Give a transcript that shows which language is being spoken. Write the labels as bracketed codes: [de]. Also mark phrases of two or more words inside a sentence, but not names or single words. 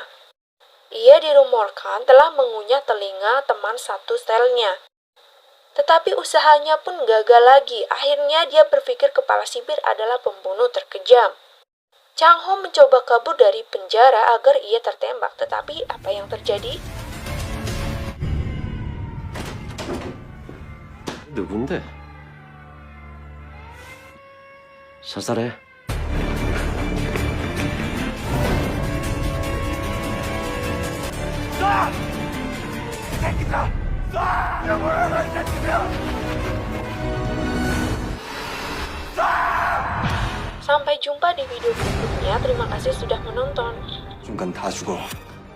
[id] Ia dirumorkan telah mengunyah telinga teman satu selnya. Tetapi usahanya pun gagal lagi. Akhirnya dia berpikir kepala sipir adalah pembunuh terkejam. Chang Ho mencoba kabur dari penjara agar ia tertembak, tetapi apa yang terjadi? [ko] 누군데? 사살해. 쏴! 새끼들아! 쏴! 영원한 자식이야! [id] Sampai jumpa di video berikutnya. Terima kasih sudah menonton. [ko] 순간 다 죽어.